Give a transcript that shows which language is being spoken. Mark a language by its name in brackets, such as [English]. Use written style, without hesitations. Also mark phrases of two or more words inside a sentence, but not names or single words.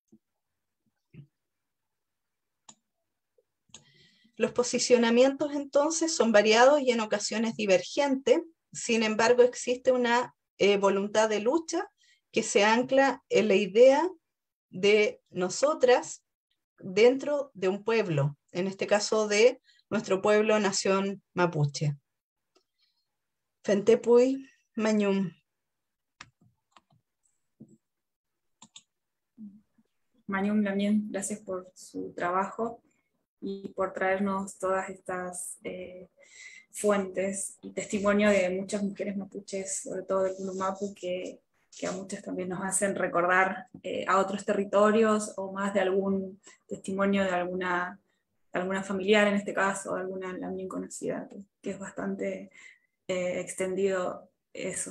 [Spanish] Los posicionamientos entonces son variados y en ocasiones divergentes, sin embargo existe una voluntad de lucha que se ancla en la idea de nosotras dentro de un pueblo, en este caso de nuestro pueblo nación mapuche. [Mapuche] Fentepuy Mañum. [Spanish] Mañum también, gracias por su trabajo y por traernos todas estas fuentes y testimonio de muchas mujeres mapuches, sobre todo del Pulumapu, que a muchas también nos hacen recordar a otros territorios o más de algún testimonio de alguna familiar en este caso, o alguna también conocida, que es bastante extendido eso.